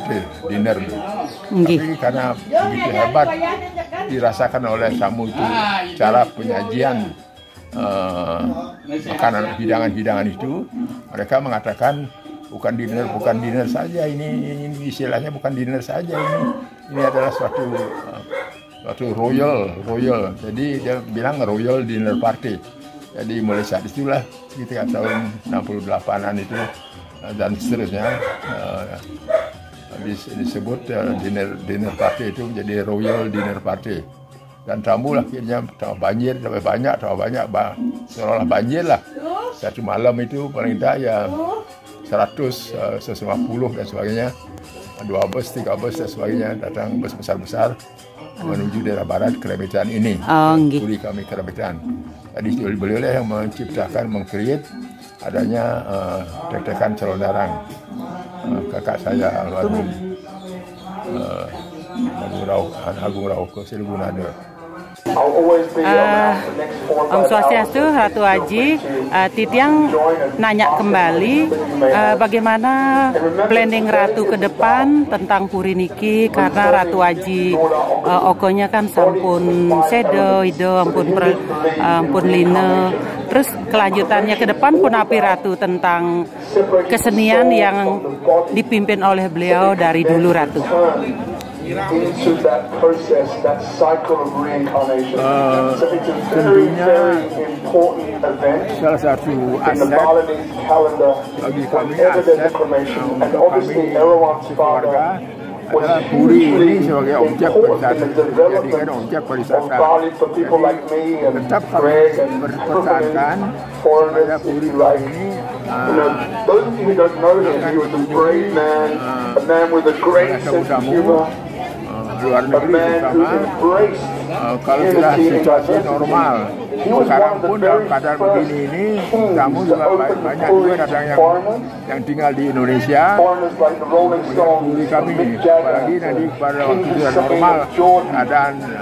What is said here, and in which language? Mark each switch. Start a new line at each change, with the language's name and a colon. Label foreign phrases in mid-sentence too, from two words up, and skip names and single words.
Indonesian: Tapi karena begitu hebat dirasakan oleh tamu itu cara penyajian makanan, hidangan itu, mereka mengatakan bukan dinner saja ini istilahnya bukan dinner saja, ini adalah suatu royal. Jadi dia bilang
English: royal dinner party.
Indonesian: Jadi mulai saat itulah sekitar tahun 68-an itu dan seterusnya disebut
English: dinner party
Indonesian: itu menjadi
English: royal dinner party.
Indonesian: Dan tamu akhirnya tambah banyak, seolah banjir lah. Satu malam itu paling tidak ya 100, 150 dan sebagainya, 2 bus, 3 bus dan sebagainya datang, bus besar-besar menuju daerah barat Keramitan ini. Puri kami Keramitan. Jadi beliau yang menciptakan, mengcreate adanya tek-tekan calon narang. Kakak saya almarhum Agung Rauh ke Silgunade.
Balinese: Om Swastiastu,
Indonesian: Ratu Aji, Titiang nanya kembali bagaimana planning Ratu ke depan tentang Puri niki, karena Ratu Aji okonya kan
Balinese: sampun sedo,
Indonesian: ido, ampun line. Terus kelanjutannya ke depan pun api Ratu tentang kesenian yang dipimpin oleh beliau dari dulu Ratu.
English: Into that process, that cycle of reincarnation. So it's a very, very important event
Indonesian: salah satu
English: in the Balinese calendar whenever there's a cremation. And obviously Erawan's father was hugely involved in the development of Bali for people like me and Greg and foreigners, if you like. You know, those of you who don't know him, he was a brave man, a man with a great sense of humor.
Indonesian: Luar negeri terutama kalau sudah situasi normal. Sekarang pun dalam keadaan begini ini, tamu juga banyak juga datang yang tinggal di Indonesia, menghubungi kami, apalagi nanti pada waktu sudah normal keadaan